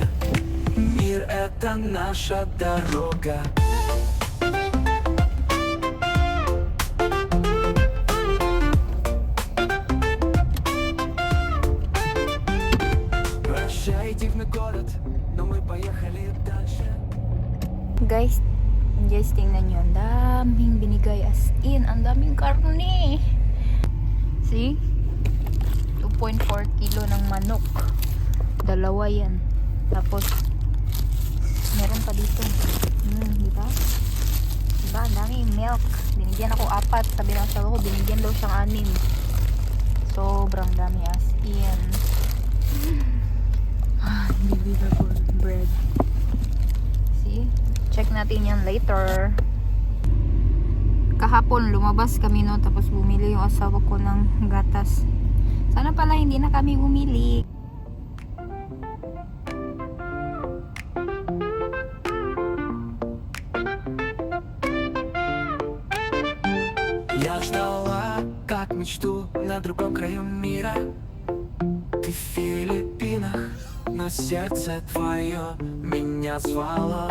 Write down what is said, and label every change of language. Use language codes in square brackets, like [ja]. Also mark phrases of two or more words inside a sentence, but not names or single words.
[ru] Мир — это наша дорога. Прощай, дивный город, но мы поехали дальше. [tl] Guys, tingnan nyo. Ang daming binigay, [en] as in. [tl] Ang daming karne. See? 2.4 kilo ng manok. Dalawa yan. Tapos, meron pa dito. Diba? Diba? Ang daming milk. Binigyan ako 4. Sabi ng asawa ko, binigyan daw siyang 6. Sobrang dami, [en] as in. Unbelievable bread. [tl] See? Check natin yan later. Kahapon lumabas kami no, tapos bumili yung asawa ko ng gatas. Sana pala hindi na kami bumili. [ru] Я ждала, как мечту на другом краю мира. Ты в Филиппинах, но сердце твое меня звало.